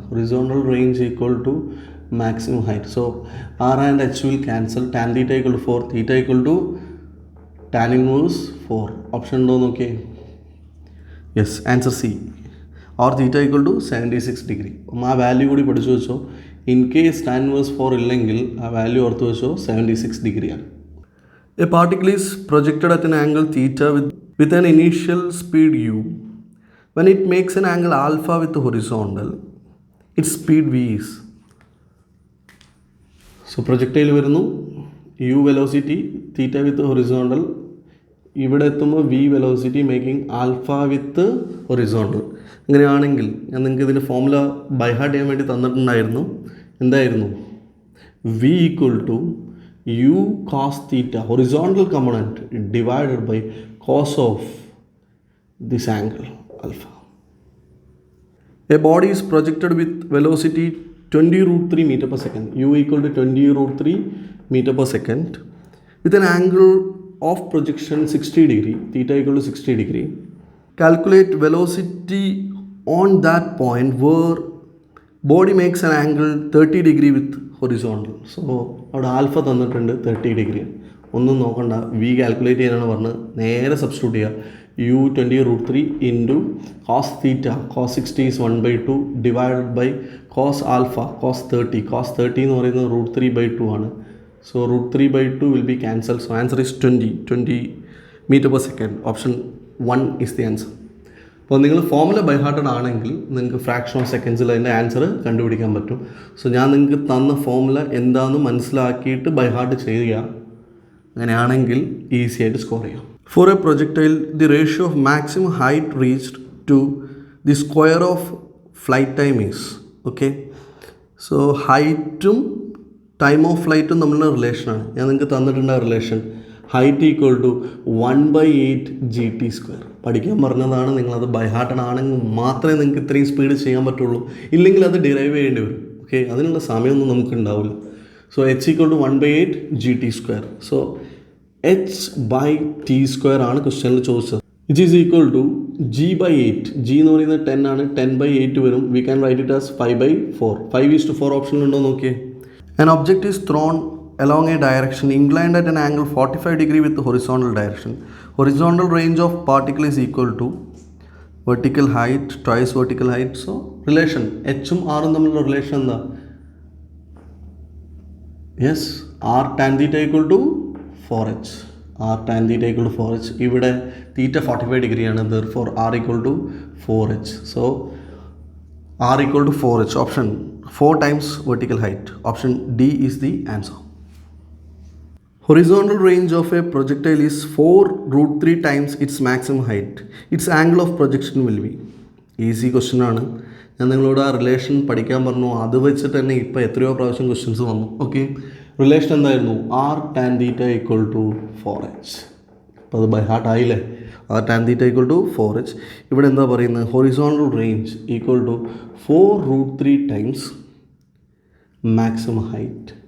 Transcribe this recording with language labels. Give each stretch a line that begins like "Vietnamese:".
English: Horizontal range equal to maximum height. So R and H will cancel. Tan theta equal to 4, theta equal to tan inverse 4. Option
Malayalam: ഉണ്ടോ നോക്കിയേ.
English: Yes, answer C. Or theta equal to 76 degree.
Malayalam: ആ value കൂടി പഠിച്ചു വെച്ചോ.
English: in case tan inverse 4
Malayalam: ഇല്ലെങ്കിൽ ആ value ഓർത്ത് വെച്ചോ, 76 ഡിഗ്രിയാണ്.
English: A particle is projected at an angle theta with an initial speed u. When it makes an angle alpha with the horizontal, its speed v is. So projectile വരുന്നു, U velocity, theta with horizontal.
Malayalam: ഇവിടെ എത്തുമ്പോൾ
English: V velocity making alpha with horizontal.
Malayalam: അങ്ങനെയാണെങ്കിൽ ഞാൻ നിങ്ങൾക്ക് ഇതിൻ്റെ formula by heart ചെയ്യാൻ വേണ്ടി തന്നിട്ടുണ്ടായിരുന്നു. എന്തായിരുന്നു?
English: V equal to U cos theta horizontal component divided by cos of this angle alpha. A body is projected with velocity 20√3 meter per second. U equal to 20√3 meter per second with an angle of projection 60 degree. Theta equal to 60 degree. Calculate velocity on that point where body makes an angle 30 degree with horizontal.
Malayalam: So അവിടെ alpha തന്നിട്ടുണ്ട് 30 degree. ഒന്നും നോക്കണ്ട, V calculate ചെയ്യാനാണ് പറഞ്ഞത്. നേരെ substitute ചെയ്യുക.
English: u 20√3 into cos theta, cos 60 is 1/2 divided by cos alpha, cos 30.
Malayalam: Cos 30 എന്ന് പറയുന്നത് √3/2 ആണ്.
English: So √3/2 will be cancelled. So answer is 20 meter per second. Option 1 is the answer.
Malayalam: അപ്പോൾ നിങ്ങൾ ഫോമുല ബൈ ഹാർട്ടഡ് ആണെങ്കിൽ നിങ്ങൾക്ക് ഫ്രാക്ഷൻ ഓഫ് സെക്കൻഡ്സിൽ അതിൻ്റെ answer കണ്ടുപിടിക്കാൻ പറ്റും. സോ ഞാൻ നിങ്ങൾക്ക് തന്ന ഫോമുല എന്താണെന്ന് മനസ്സിലാക്കിയിട്ട് ബൈ ഹാർട്ട് ചെയ്യുക. അങ്ങനെയാണെങ്കിൽ ഈസി ആയിട്ട് സ്കോർ ചെയ്യാം.
English: For a projectile, the ratio of maximum height reached to the square of flight time is, okay?
Malayalam: So ഹൈറ്റും ടൈം ഓഫ് ഫ്ലൈറ്റും തമ്മിലുള്ള റിലേഷനാണ്. ഞാൻ നിങ്ങൾക്ക് തന്നിട്ടുണ്ട് ആ relation.
English: Height equal to 1/8 GT².
Malayalam: പഠിക്കാൻ പറഞ്ഞതാണ്. നിങ്ങളത് ബൈ ഹാർട്ടഡ് ആണെങ്കിൽ മാത്രമേ നിങ്ങൾക്ക് ഇത്രയും സ്പീഡ് ചെയ്യാൻ പറ്റുള്ളൂ. ഇല്ലെങ്കിൽ അത് ഡിറൈവ് ചെയ്യേണ്ടി വരും. ഓക്കെ, അതിനുള്ള സമയമൊന്നും നമുക്ക് ഉണ്ടാവില്ല.
English: So h equal to 1/8 GT². So h/t²
Malayalam: ആണ് ക്വസ്റ്റ്യനിൽ ചോദിച്ചത്.
English: It is equal to g/8.
Malayalam: g എന്ന് പറയുന്നത് 10 ആണ്. 10/8 വരും.
English: We can write it as 5/4.
Malayalam: 5:4 ഓപ്ഷനിലുണ്ടോ നോക്കിയേ.
English: An object is thrown along a direction inclined at an angle 45 degree with the horizontal direction. Horizontal range of particle is equal to vertical height twice vertical height.
Malayalam: So relation h ഉം r ഉം തമ്മിലുള്ള relation എന്താ?
English: Yes, r tan theta equal to 4h. r tan theta equal to 4h.
Malayalam: ഇവിടെ തീറ്റ 45 ഡിഗ്രിയാണ്.
English: therefore r equal to 4h. so r equal to 4h. option 4 times vertical height. option D is the answer. Horizontal range of a projectile is 4√3 times its maximum height. Its angle of projection will be.
Malayalam: Easy question ആണ്. ഞാൻ നിങ്ങളോട് ആ relation പഠിക്കാൻ പറഞ്ഞു. അത് വെച്ചിട്ട് തന്നെ ഇപ്പോൾ എത്രയോ പ്രാവശ്യം ക്വസ്റ്റ്യൻസ് വന്നു. ഓക്കെ, റിലേഷൻ എന്തായിരുന്നു?
English: r tan theta equal to 4h.
Malayalam: അപ്പോൾ അത് ബൈ ഹാർട്ട് ആയില്ലേ?
English: r tan theta equal to 4h.
Malayalam: ഇവിടെ എന്താ പറയുന്നത്?
English: Horizontal range equal to 4√3 times maximum height.